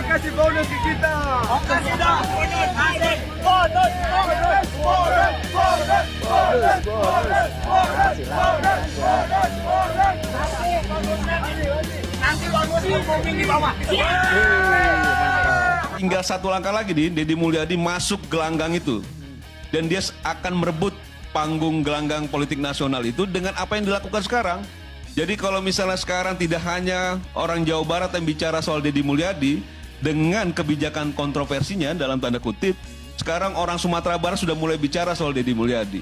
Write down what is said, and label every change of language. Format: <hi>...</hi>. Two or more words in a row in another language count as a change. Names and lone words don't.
<id>kasih bonus ke kita. Kasih dah bonus, asik. Bonus, bonus, bonus, bonus, bonus, bonus, bonus, bonus, bonus, bonus. Nanti bonusnya booming di bawah. Tinggal satu langkah lagi nih, Deddy Mulyadi masuk gelanggang itu. Dan dia akan merebut panggung gelanggang politik nasional itu dengan apa yang dilakukan sekarang. Jadi kalau misalnya sekarang tidak hanya orang Jawa Barat yang bicara soal Deddy Mulyadi, dengan kebijakan kontroversinya dalam tanda kutip, sekarang orang Sumatera Barat sudah mulai bicara soal Deddy Mulyadi.</id>